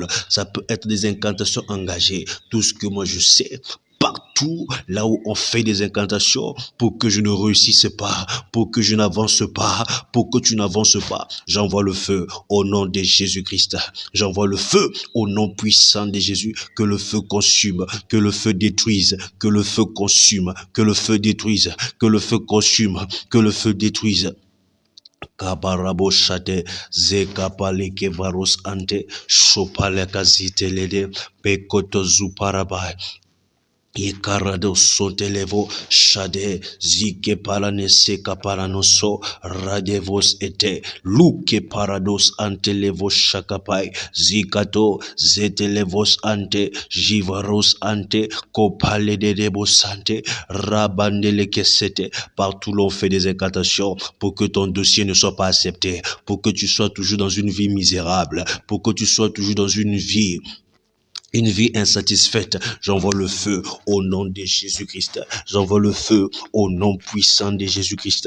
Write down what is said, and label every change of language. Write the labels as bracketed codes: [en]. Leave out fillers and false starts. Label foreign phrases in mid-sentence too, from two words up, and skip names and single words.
[fr] Ça peut être des incantations engagées. Tout ce que moi je sais, partout là où on fait des incantations pour que je ne réussisse pas, pour que je n'avance pas, pour que tu n'avances pas, j'envoie le feu au nom de Jésus-Christ. J'envoie le feu au nom puissant de Jésus. Que le feu consume, que le feu détruise, que le feu consume, que le feu détruise, que le feu consume, que le feu détruise. Kabarabo shate zekapale kevaros ante shopale kazite lede pekoto zuparabai. Ikarado sotelevo shade zike paranese kaparanoso radevos ete luke parados ante levo shakapai zikato zetelevos ante jivaros ante kopale de debosante rabandele kesete. Partout l'on fait des incantations pour que ton dossier ne soit pas accepté, pour que tu sois toujours dans une vie misérable, pour que tu sois toujours dans une vie insatisfaite. J'envoie le feu au nom de Jésus-Christ. J'envoie le feu au nom puissant de Jésus-Christ.